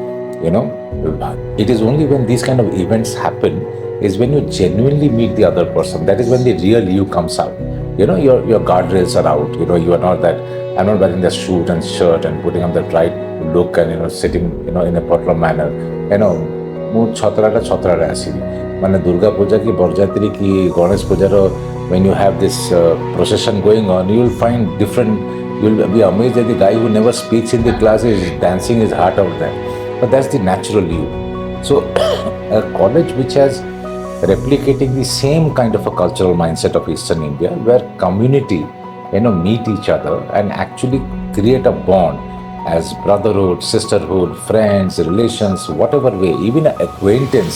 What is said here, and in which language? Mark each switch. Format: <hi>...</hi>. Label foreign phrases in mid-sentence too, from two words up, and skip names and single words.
<en>It is only when these kind of events happen is when you genuinely meet the other person. That is when the real you comes out. Your guardrails are out. You are not that. I'm not wearing the suit and shirt and putting on the right look and sitting in a particular manner.</en> <or>ମୁଁ ଛତ୍ରାରେ ଆସିବି ମାନେ ଦୁର୍ଗା ପୂଜା କି ବରଯାତ୍ରୀ କି ଗଣେଶ ପୂଜାର</or> <en>when you have this procession going on, you will find different, you will be amazed that the guy who never speaks in the class is dancing his heart out there. But that's the natural you. So a college which has replicating the same kind of a cultural mindset of Eastern India, where community meet each other and actually create a bond as brotherhood, sisterhood, friends, relations, whatever way, even an acquaintance.</en>